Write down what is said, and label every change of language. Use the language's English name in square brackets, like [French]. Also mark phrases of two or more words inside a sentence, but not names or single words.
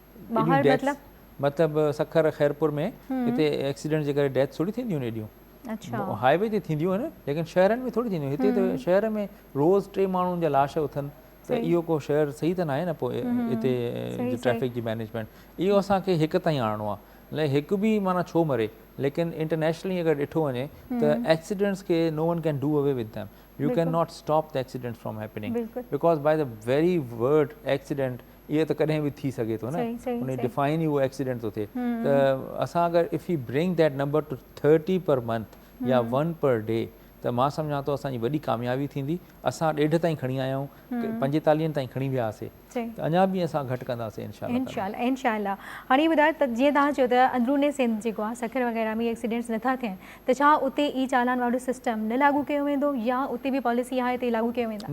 [Sindhi] मतिलबु सखर खैरपुर में हिते एक्सीडेंट जे करे डेथ थोरी थींदियूं आहिनि एॾियूं, हाईवे ते थींदियूं आहिनि, लेकिन शहरनि में थोरी थींदियूं। हिते त शहर में रोज़ 3 माण्हुनि जा लाश उथनि, त इहो को शहर सही त न आहे न। पोइ हिते ट्रैफ़िक जी मैनेजमेंट, इहो असांखे हिक ताईं आणणो आहे। हिकु बि माना छो मरे, लेकिन इंटरनेशनली अगरि ॾिठो वञे त एक्सीडेंट्स खे [English] no one can do away with them, you cannot stop the accidents from happening, because by the very word accident [Sindhi] इहे त कॾहिं बि थी सघे थो न, उन डिफाइन ई उहो एक्सीडेंट थो थिए। त असां अगरि [English] if you bring that number to 30 per month या 1 per day, [Sindhi] त मां सम्झां थो असांजी वॾी कामयाबी थींदी। असां 1.5 ताईं खणी आया आहियूं, 45 ताईं खणी वियासीं, त अञा बि असां घटि कंदासीं इंशाअल्लाह। हाणे ॿुधायो त जीअं तव्हां चयो त अंदरूने सिंध जेको आहे, सखर वग़ैरह में एक्सीडेंट्स नथा थियनि, त छा उते ई चालान वारो सिस्टम न लागू कयो वेंदो, या उते बि पॉलिसी आहे त लागू कयो वेंदा?